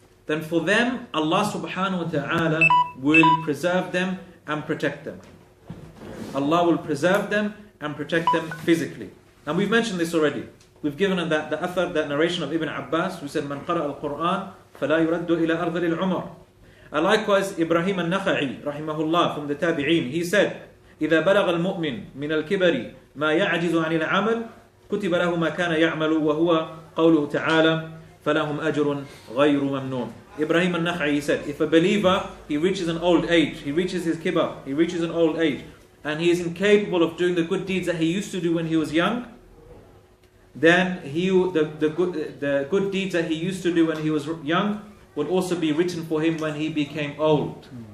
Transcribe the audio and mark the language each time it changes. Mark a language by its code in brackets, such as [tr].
[en] Then for them, Allah subhanahu wa ta'ala will preserve them and protect them. Allah will preserve them and protect them physically. And we've mentioned this already. We've given that the athar, that narration of Ibn Abbas, who said, [ar] "Man qara al-Quran, fala yuraddu ila ardhil al-umar." [en] And likewise, Ibrahim al-Nakha'i, rahimahullah, from the Tabi'een, he said, [ar] إِذَا بَلَغَ الْمُؤْمِنُ مِنَ الْكِبَرِ مَا يَعْجِزُ عَنِ الْعَمَلِ كُتِبَ لَهُ مَا كَانَ يَعْمَلُ وَهُوَ قَوْلُهُ تَعَالَى فَلَهُمْ أَجْرٌ غَيْرُ مَمْنُونَ. [en] Ibrahim al-Nakha'i, he said, if a believer, he reaches an old age, he reaches his kibar, he reaches an old age, and he is incapable of doing the good deeds that he used to do when he was young, then the good deeds that he used to do when he was young will also be written for him when he became old.